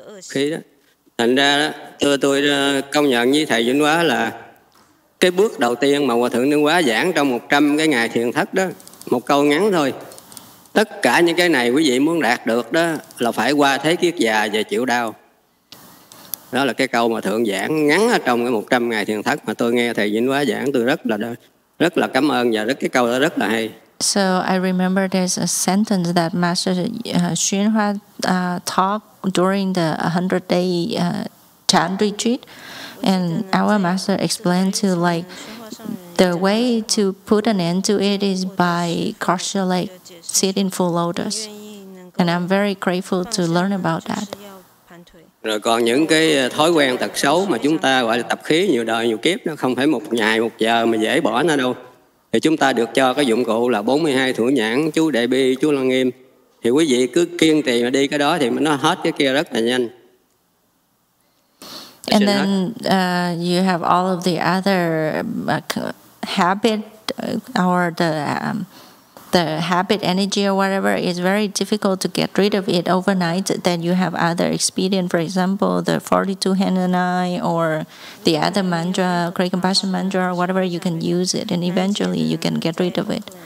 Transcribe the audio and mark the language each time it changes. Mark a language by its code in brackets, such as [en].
[vi] Khi đó, thành ra tôi công nhận với thầy Vĩnh Hóa là cái bước đầu tiên mà Hòa Thượng Tiên Hóa giảng trong 100 cái ngày thiền thất đó, một câu ngắn thôi. Tất cả những cái này quý vị muốn đạt được đó là phải qua thế kiết già và chịu đau. Đó là cái câu mà Thượng giảng ngắn ở trong cái 100 ngày thiền thất mà tôi nghe thầy Vĩnh Hóa giảng, tôi rất là cảm ơn và cái câu đó rất là hay. [en] So I remember there's a sentence that Master Xuanhua taught during the 100-day chant retreat, and our master explained to like the way to put an end to it is by cross your leg, sit in full lotus, and I'm very grateful to learn about that. [vi] Rồi còn những cái thói quen tật xấu mà chúng ta gọi là tập khí nhiều đời nhiều kiếp, nó không phải một ngày một giờ mà dễ bỏ nó đâu. Thì chúng ta được cho cái dụng cụ là 42 thủ nhãn, chú Đại Bi, chú Lăng Nghiêm. Thì quý vị cứ kiên trì mà đi cái đó thì nó hết cái kia rất là nhanh. [en] And then you have all of the other habit or the habit energy or whatever is very difficult to get rid of it overnight. Then you have other experience, for example, the 42 hand and eye or the other mantra, Great Compassion mantra, or whatever, you can use it and eventually you can get rid of it.